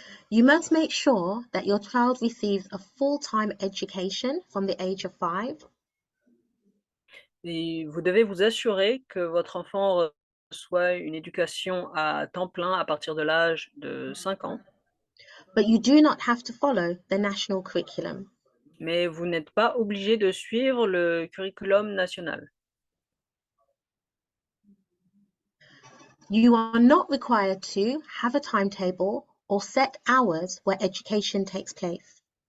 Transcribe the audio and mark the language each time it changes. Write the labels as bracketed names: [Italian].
[English] You must make sure that your child receives a full-time education from the age of 5. [French] Et vous devez vous assurer que votre enfant reçoit une éducation à temps plein à partir de l'âge de 5 ans. [English] But you do not have to follow the national curriculum. [French] Mais vous n'êtes pas obligé de suivre le curriculum national. [English] You are not required to have a timetable or set hours where education takes place.